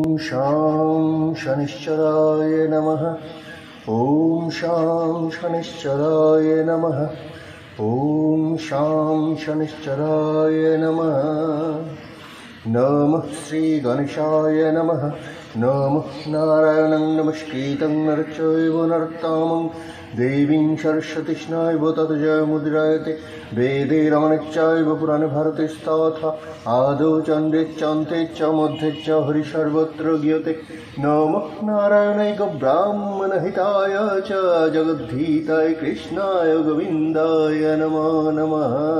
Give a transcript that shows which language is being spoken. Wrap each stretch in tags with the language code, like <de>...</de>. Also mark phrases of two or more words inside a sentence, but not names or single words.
<sa>শাং শনিশ্চরায় নমঃ। ওম শাং শনিশ্চরায় নমঃ। ওম শাং শনিশ্চরায় নমঃ। নমঃ শ্রী গণেশায় নমঃ। নমঃ নারায়ণং নমস্কৃতং নরং চৈব নরোত্তমং দেবীং সরস্বতীষ্ণৈব তত জয়মুদ্রায়তে। বেদে রমণেচ্চৈব পুরাণে ভারতেস্তথা আদৌ চন্দ্রেচ্চান্তে চ মধ্যে চ হরি সর্বত্র গীয়তে। নমঃ নারায়ণায় ব্রাহ্মণহিতায় চ জগদ্ধিতায় কৃষ্ণায় গোবিন্দায় নমো নমঃ।</sa>